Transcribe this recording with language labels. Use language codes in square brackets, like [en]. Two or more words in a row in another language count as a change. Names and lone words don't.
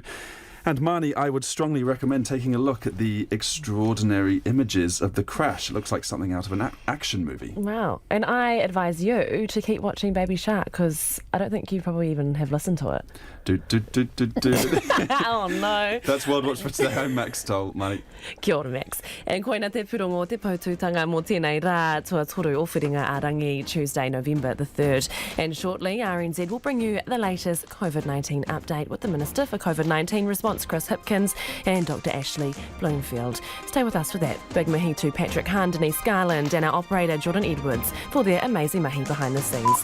[en] And Marnie, I would strongly recommend taking a look at the extraordinary images of the crash. It looks like something out of an action movie. Wow. And I advise you to keep watching Baby Shark, because I don't think you probably even have listened to it. Oh no. That's World Watch for today. I'm Max Toll, Marnie. [mi] Kia ora, Max. And koina te puro te paututanga mō tēnei rā tua toru o whiringa ārangi [en] Tuesday, November the 3rd. And shortly, RNZ will bring you the latest COVID-19 update with the Minister for COVID-19 Response, Chris Hipkins, and Dr. Ashley Bloomfield. Stay with us for that. Big mahi to Patrick Hahn, Denise Garland, and our operator Jordan Edwards for their amazing mahi behind the scenes.